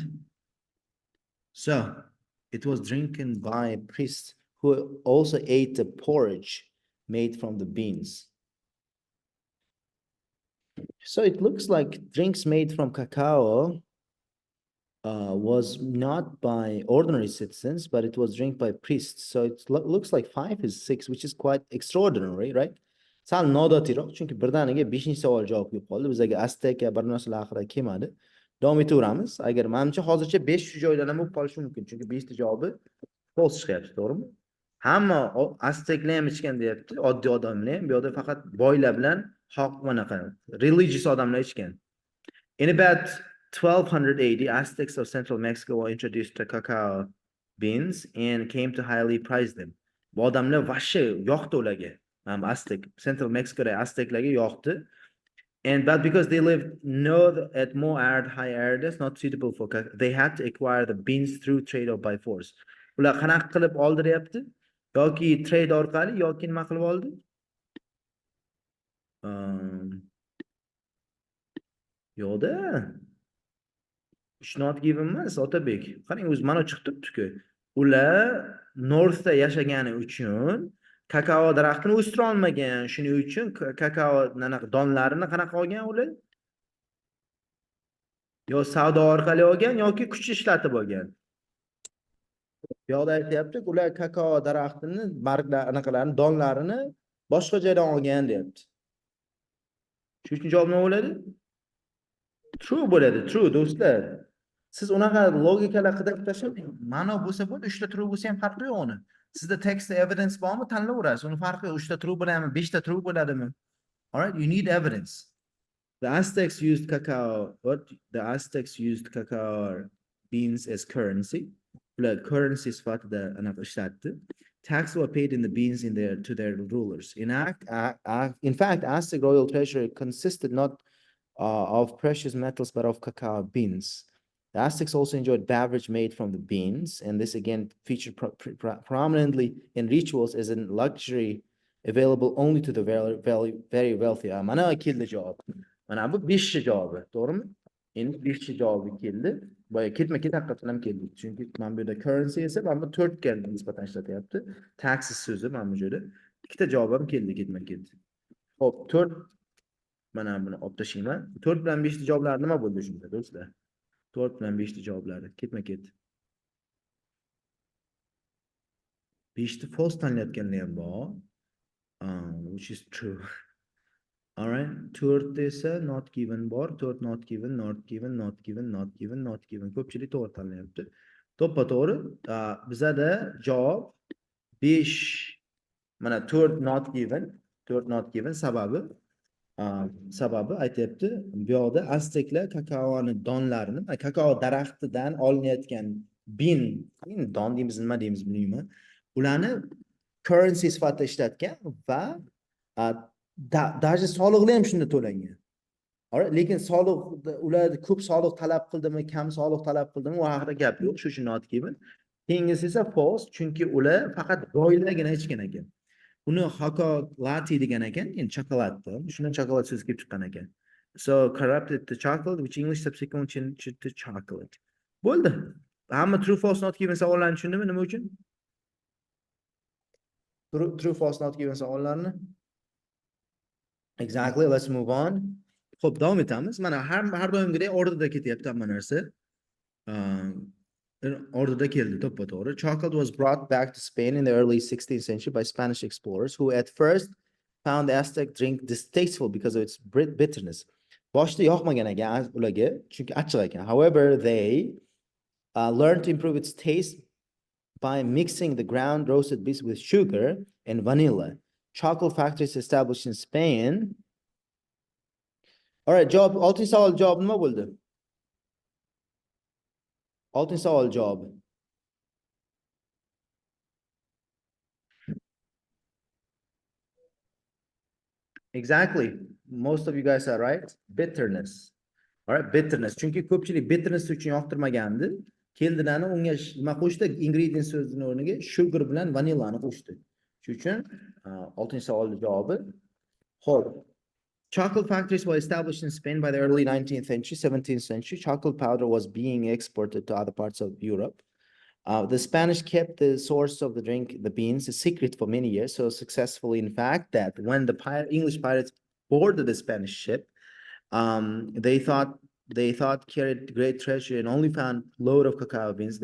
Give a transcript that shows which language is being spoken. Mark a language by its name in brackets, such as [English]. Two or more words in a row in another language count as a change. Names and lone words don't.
[English] So it was drinking by priests who also ate the porridge made from the beans. So it looks like drinks made from cacao was not by ordinary citizens, but it was drink by priests. So it looks like 5 is 6, which is quite extraordinary, right? [Uzbek] Sal noodatiroq, chunki birdaniga 5-chi savol javob kelib qoldi. Bizga Aztek bir narsalar haqida kelmadi. Davom etaveramiz. Agar menimcha hozircha 5 shu joydan ham bo'lib qolishi mumkin, chunki 5 ta javobi false chiqyapti, to'g'rimi? Hamma Azteklar ham ichgan deyapti, oddiy odamlar ham. Bu yerda faqat boylar bilan bunaqa religious odamlar ichgan. [English] In about 1280, Aztecs of central Mexico were introduced to cacao beans and came to highly prize them. [Uzbek] Bu odamlar vashshe yoqdi ularga. Aztec, central Mexicoda Azteclarga yoqdi. [English] But because they lived at more arid, high aridness, not suitable for cacao, they had to acquire the beans through trade or by force. [Uzbek] Ular qanaqa qilib oldiryapti? Yoki trade orqali, yoki nima qilib oldi? Yo'qda. [English] It's not given emas, Otabek. [Uzbek] Qarang, o'zi mana chiqib turibdi-ku. Ular Northda yashagani uchun kakao daraxtini o'stira olmagan. Shuning uchun kakao donlarini qanaqa olgan ular? Yo savdo orqali olgan yoki kuch ishlatib olgan. Bu yoqda aytyapti, ular kakao daraxtini, barglarini, donlarini boshqa joydan olgan deyapti. Shuning uchun javob nima bo'ladi? True bo'ladi, true do'stlar. Siz unaqa logikalar qidirib tashlang. Ma'no bo'lsa bo'ldi, 3 ta true bo'lsa ham farqi yo'q uni. Sizda [English] text evidence [Uzbek] bormi, tanlayverasiz. Uni farqi 3 ta true bo'ladimi, 5 ta true bo'ladimi? [English] All right, you need evidence. The Aztecs used cacao beans as currency. [Uzbek] Ular currency sifatida anaqa ishlatdi. [English] Tax were paid in the beans to their rulers. In fact, Aztec royal treasury consisted not of precious metals, but of cacao beans. The Aztecs also enjoyed beverage made from the beans, and this again featured prominently in rituals as a luxury available only to the very wealthy. [Uzbek] Mana keldi javob. Mana bu 5 javobi, to'g'rimi? Endi 5 javobi keldi. Boya ketma-ket haqiqatan ham keldi. Chunki mana bu yerda currency esa mana bu 4 ga nisbatan ishlatyapti. Taxes so'zi mana bu yerda 2 ta javob ham keldi ketma-ket. Xo'p, 4 mana buni olib tashlayman. 4 bilan 5 ta javoblar nima bo'ldi shunda, do'stlar? 4 bilan 5 ta javoblari ketma-ket. 5 ta false tanlayotganlar ham bor. [English] Which is true. All right. [Uzbek] 4 esa [English] not given [Uzbek] bor. [English] 4 not given, not given, not given, not given, not given. [Uzbek] Ko'pchilik to'g'ri tanlayapti. To'ppa-to'g'ri. Bizada javob 5. Mana 4 [English] not given, [Uzbek] 4 [English] not given [Uzbek] sababi aytyapti, bu yoqda Azteklar kakaoni donlarini, kakao daraxtidan olinayotgan don deymiz, nima deymiz bilmayman. Ularni currency sifatida ishlatgan va даже soliqlar ham shunda to'langan. Lekin soliq ular ko'p soliq talab qildimi, kam soliq talab qildimi, u haqida gap yo'q. Shu uchun [English] not given. [Uzbek] Keyingisi esa false, chunki ular faqat boylargina ichgan ekan. Uni chocolate degan ekan, endi chokoladda. Shundan chokolad so'zi kelib chiqqan ekan. [English] So corrupted the chocolate, which English subsequently changed to chocolate. [Uzbek] Bo'ldi. Hamma [English] true false not given [Uzbek] savollarni tushundimi, nima uchun? [English] True false not given [Uzbek] savollarni. [English] Exactly, let's move on. [Uzbek] Xo'p, davom etamiz. Mana har doimgidek orderda ketyapti hamma narsa. Orderda keldi, to'ppa-to'g'ri. [English] Chocolate was brought back to Spain in the early 16th century by Spanish explorers who at first found the Aztec drink distasteful because of its bitterness. [Uzbek] Boshida yoqmagan ekan ularga, chunki achchiq ekan. [English] However, they learned to improve its taste by mixing the ground roasted beans with sugar and vanilla. Chocolate factories established in Spain. All right, [Uzbek] javob, 6 savol javob nima bo'ldi? 6 savol javobi. [English] Exactly. Most of you guys are right. Bitterness. All right, bitterness. [Uzbek] Chunki ko'pchilik bitterness uchun yoqtirmagandi. Keldilarni unga nima qo'shdi? Ingredient so'zining o'rniga sugar bilan vanillani qo'shdi. Shuning uchun 6-chi savolning javobi. Xo'p. [English] Chocolate factories were established in Spain by the early 19th century, 17th century. Chocolate powder was being exported to other parts of Europe. The Spanish kept the source of the drink, the beans, a secret for many years, so successfully, in fact, that when the English pirates boarded the Spanish ship, they thought carried great treasure and only found load of cacao beans.